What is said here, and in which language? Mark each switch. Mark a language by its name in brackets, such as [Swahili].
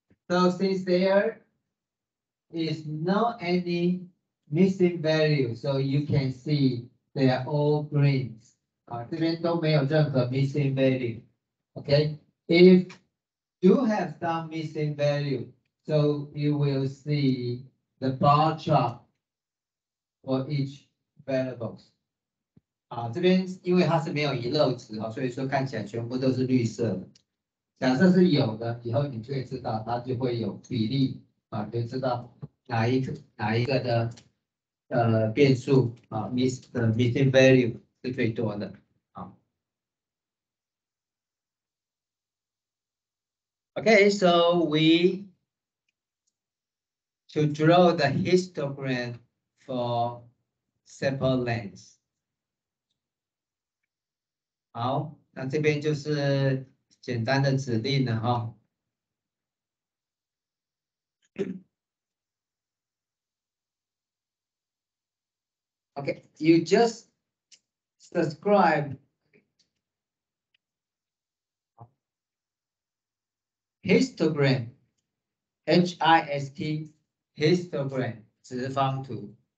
[English] So since there is no any missing value, so you can see they are all greens. [Chinese] 啊，这边都没有任何 missing value. [English] Okay. If you have some missing value, so you will see the bar chart for each variables. [Chinese] 啊，这边因为它是没有遗漏值啊，所以说看起来全部都是绿色的。假设是有的，以后你就会知道它就会有比例啊，就知道哪一个的变数啊 missing value 是最多的啊。 [English] Okay, so we to draw the histogram for sample length. [Chinese] 好，那这边就是简单的指令了哈。 [English] Okay, you just subscribe histogram, HIST, histogram 直方图。